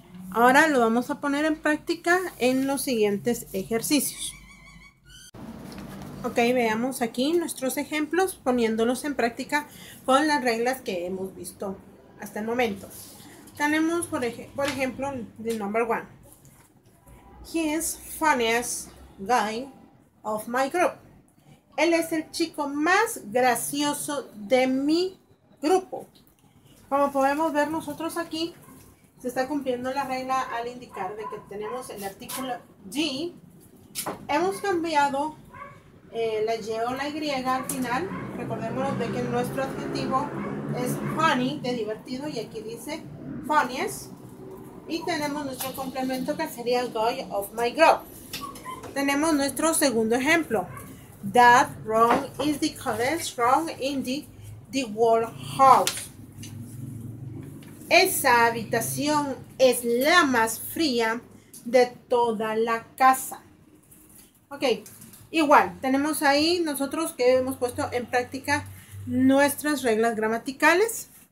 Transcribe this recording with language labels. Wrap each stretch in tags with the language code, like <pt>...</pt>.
<es>Ahora lo vamos a poner en práctica en los siguientes ejercicios. Ok, veamos aquí nuestros ejemplos poniéndolos en práctica con las reglas que hemos visto hasta el momento. Tenemos, por ejemplo,</es> <en>the number 1. He is funniest guy of my group.</en> <es>Él es el chico más gracioso de mi grupo. Como podemos ver nosotros aquí, se está cumpliendo la regla al indicar de que tenemos el artículo G. Hemos cambiado la Y o la Y al final. Recordémonos de que nuestro adjetivo es funny, de divertido, y aquí dice funniest. Y tenemos nuestro complemento que sería</es> <en>guy of my group.</en> <es>Tenemos nuestro segundo ejemplo.</es> <en>That room is the coldest room in the whole house.</en> <es>Esa habitación es la más fría de toda la casa. Ok, igual, tenemos ahí nosotros que hemos puesto en práctica nuestras reglas gramaticales.</es>